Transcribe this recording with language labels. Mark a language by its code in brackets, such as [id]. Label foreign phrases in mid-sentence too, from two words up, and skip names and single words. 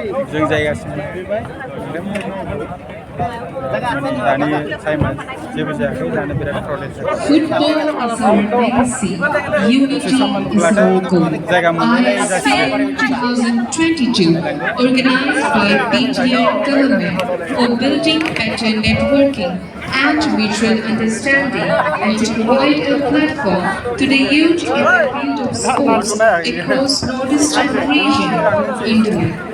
[brx] जों जायगासिम मोनफैबाय दानि टाइमा जेबो जायाखै दानो बिराद क्राउडेड जाबाय [en] Football is our legacy. Unity is our goal. ISPL 2022, organized by BTN government for building better networking and mutual understanding and to provide a platform to the youth in the field of sports across northeastern region, India.